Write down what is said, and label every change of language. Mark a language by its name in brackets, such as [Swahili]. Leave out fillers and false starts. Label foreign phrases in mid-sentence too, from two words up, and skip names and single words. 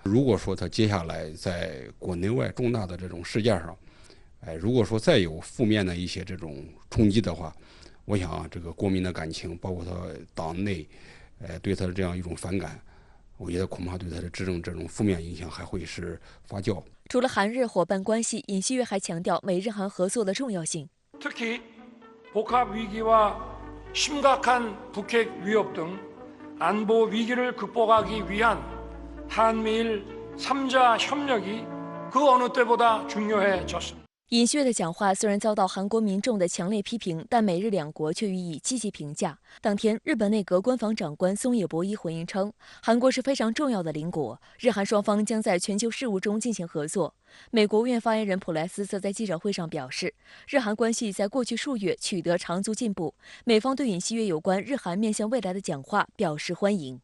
[Chinese] 如果说他接下来在国内外重大的这种事件上，如果说再有负面的一些这种冲击的话，我想这个国民的感情，包括他党内，对他的这样一种反感， 我觉得恐怕对他的执政这种负面影响还会是发酵。除了韩日伙伴关系，尹锡悦还强调美日韩合作的重要性。 [Korean] 특히 복합 위기와 심각한 북핵 위협 등 안보 위기를 극복하기 위한 한미일 3자 협력이 그 어느 때보다 중요해졌습니다. [Chinese] 尹锡悦的讲话虽然遭到韩国民众的强烈批评，但美日两国却予以积极评价。当天，日本内阁官房长官松野博一回应称，韩国是非常重要的邻国，日韩双方将在全球事务中进行合作。美国务院发言人普莱斯则在记者会上表示，日韩关系在过去数月取得长足进步，美方对尹锡悦有关日韩面向未来的讲话表示欢迎。